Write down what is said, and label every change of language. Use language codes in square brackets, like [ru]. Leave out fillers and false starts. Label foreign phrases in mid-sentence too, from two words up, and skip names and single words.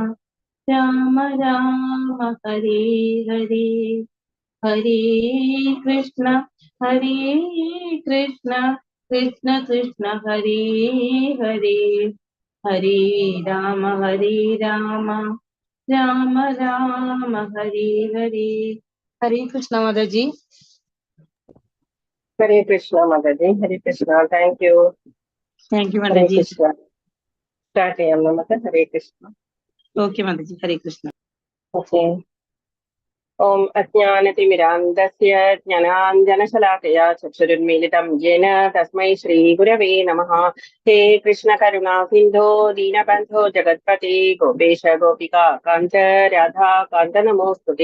[sa] राम हरे हरे हरे कृष्ण कृष्ण कृष्ण हरे हरे हरे राम राम राम हरे हरे हरे कृष्ण [hi] माता जी. [sa] हरे कृष्ण, माताजी। हरे कृष्ण. [en] Thank you. Thank you माता [sa] Hare [hi] जी. [sa] Krishna. [ml] Start ചെയ്യാം നമുക്ക്. [sa] हरे कृष्ण. [hi] Okay माता जी. [sa] हरे कृष्ण. [en] Okay. [sa] ओम अज्ञानतिमिरान्धस्य ज्ञानाञ्जनशलाकया चक्षुरुन्मीलितं येन तस्मै श्रीगुरवे नमः. हे कृष्णकरुणा सिन्धो दीनबन्धो जगत्पते गोपेश गोपिका कान्त राधा कान्त नमोऽस्तुते.